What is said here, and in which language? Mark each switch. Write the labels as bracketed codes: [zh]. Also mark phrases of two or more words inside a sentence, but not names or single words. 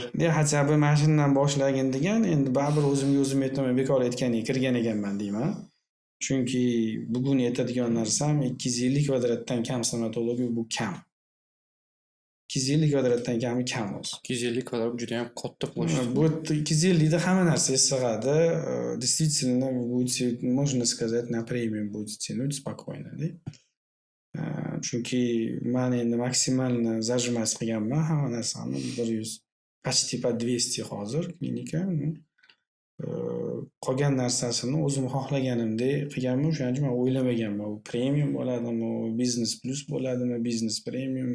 [uz] Hatto bu mashinadan boshlagin degan, endi baribir o'zimga o'zim aytaman, bekor aytganiga kirgan ekanman deyman. Chunki bugun aytadigan narsam 250 kvadratdan kam stomatologiya bu kam. 250 kvadratdan kami kam o'zi. 250 kvadrat juda ham katta plощадь. Bu 250 da hamma narsa sig'adi. [ru] Действительно, будете, можно сказать, на премиум будете тянуть спокойно, да? [uz] Chunki men endi maksimalni zajmas qilganman, hamma narsani 100, [ru] почти по [uz] 200 hozir klinika. Qolgan narsasini o'zim xohlaganimdek qilganman, shuning uchun men o'ylamaganman, u premium bo'ladimi, [en] business plus [uz] bo'ladimi, [en] business premium.